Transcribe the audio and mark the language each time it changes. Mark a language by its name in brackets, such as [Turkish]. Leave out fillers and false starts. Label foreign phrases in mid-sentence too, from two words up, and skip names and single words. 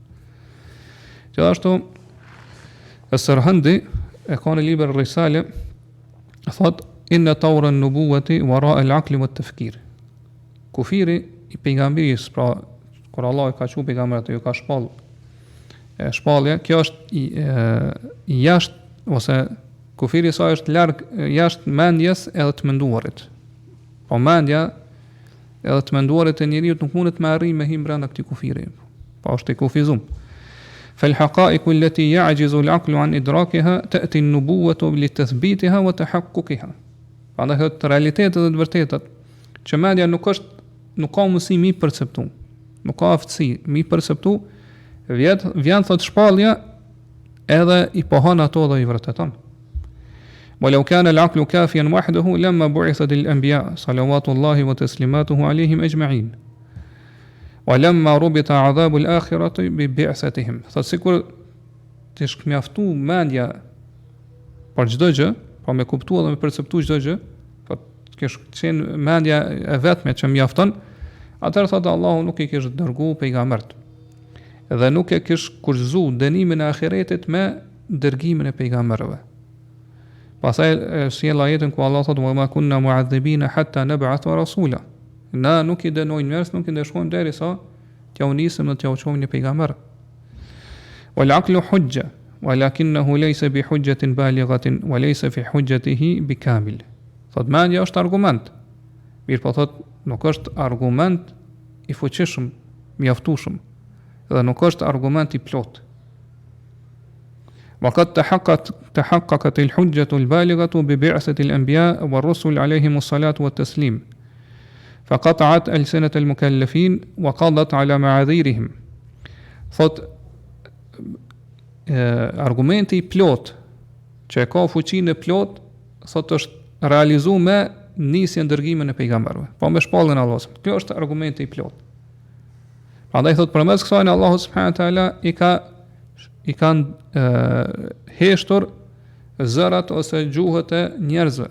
[Albanian] Gjithashtu As-Sarhandi e ka në libër Risale thot [Arabic] إن طور النبوة وراء العقل والتفكير. [Albanian] Kufiri i pejgamberis, pra kur Allah ka thënë pejgamberit ju ka shpallje, kjo është i jashtë ose kufiri sa është larg jashtë mendjes edhe të menduarit. Po mendja edhe të menduarit e njeriut nuk mundet me arrijë me him brenda këtij kufiri. Po është i kufizum. [Arabic] فالحقائق التي يعجز العقل عن إدراكها تأتي النبوة لتثبيتها وتحققها. [Albanian] Prandaj thot realitetet dhe të vërtetat që mendja nuk ka mundësi mi perceptu, nuk ka aftësi mi perceptu, vjen thot shpallja edhe i pohon ato dhe i vërteton. [Arabic] ولو كان العقل كافيا وحده لما بعثت الأنبياء صلوات الله وتسليماته عليهم أجمعين. ولما ربط عذاب الآخرة ببعثتهم. [Albanian] Thot sikur të shkmjaftu mendja për çdo gjë, po me kuptuar dhe me perceptuar çdo gjë, po të kesh qenë mendja e vetme që mjafton, atëherë thotë Allahu nuk i kish dërguar pejgambert. Dhe nuk e kish kurzu dënimin e ahiretit me dërgimin e pejgamberëve. Pastaj sjell ajetin ku Allah thotë: [Arabic] "وما كنا معذبين حتى نبعث رسولا." [Albanian] Na nuk i dënojnë njerëz, nuk i ndeshojmë derisa t'ja nisim dhe t'ja çojmë një pejgamber. [Arabic] والعقل حجة ولكنه ليس بحجة بالغة وليس في حجيته بكامل. [Albanian] Thot mendja është argument. Mirë po thot nuk është argument i fuqishëm, mjaftueshëm, dhe nuk është argument i plot. [Arabic] وقد تحققت الحجة البالغة ببعثة الأنبياء والرسل عليهم الصلاة والتسليم فقطعت ألسنة المكلفين وقضت على معاذيرهم. [Albanian] Thot argumenti I plot që e ka fuqinë e plot, thot është realizuar me nisjen dërgimin e pejgamberëve, po me shpalljen e Allahut. Kjo është argumenti I plot. Prandaj thot përmes kësaj Allahu [Arabic] سبحانه وتعالى [Albanian] I kanë heshtur zërat ose gjuhët e njerëzve.